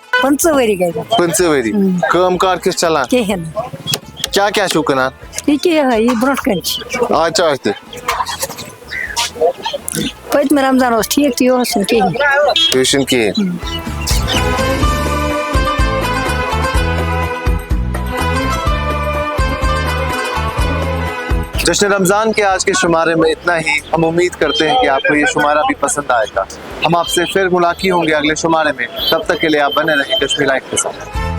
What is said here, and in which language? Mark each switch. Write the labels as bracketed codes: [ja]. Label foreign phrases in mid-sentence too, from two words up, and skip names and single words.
[ks] 15 ؤری گٔے 15 ؤری کٲم کار کِژھ چلان کِہیٖنۍ کیٛاہ کیٛاہ چھُو کٕنان یہِ کیٛاہ یہِ برونٛٹھ کَنہِ چھِ آز چارج تہِ پٔتمہِ رمضان اوس ٹھیٖک تہٕ یہِ اوس نہٕ کِہیٖنۍ یہِ چھُنہٕ کِہیٖنۍ [hi] जश्न रमज़ान के आज के शुमारे में इतना ही। हम उम्मीद करते हैं कि आपको ये शुमारा भी पसंद आएगा। हम आपसे फिर मुलाकात होंगे अगले शुमारे में, तब तक के लिए आप बने रहें कश्मीर लाइव के साथ।